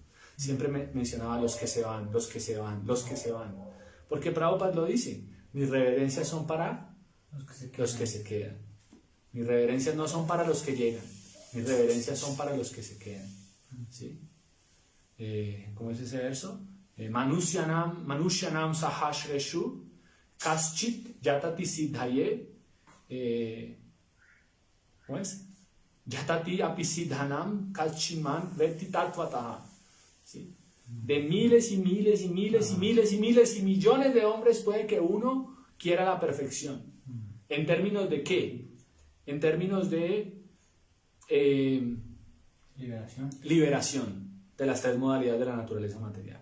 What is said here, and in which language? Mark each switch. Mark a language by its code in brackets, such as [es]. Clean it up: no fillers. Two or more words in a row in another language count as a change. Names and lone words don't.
[es] Siempre mencionaba los que se van, los que se van, los que se van. Porque Prabhupada lo dice, mis reverencias son para los que se quedan. Mis reverencias no son para los que llegan, mis reverencias son para los que se quedan. ¿Sí? ¿Cómo es ese verso? [sa] मनुष्याणाम् सहस्रेषु कश्चित् यतति सिद्धये. [es] ¿Cómo es? [sa] यतति अपिसिद्धानाम् कश्चिन्माम् वेत्ति तत्त्वतः. [es] ¿Sí? De miles y miles y miles y miles y miles y millones de hombres puede que uno quiera la perfección. ¿En términos de qué? En términos de liberación de las tres modalidades de la naturaleza material.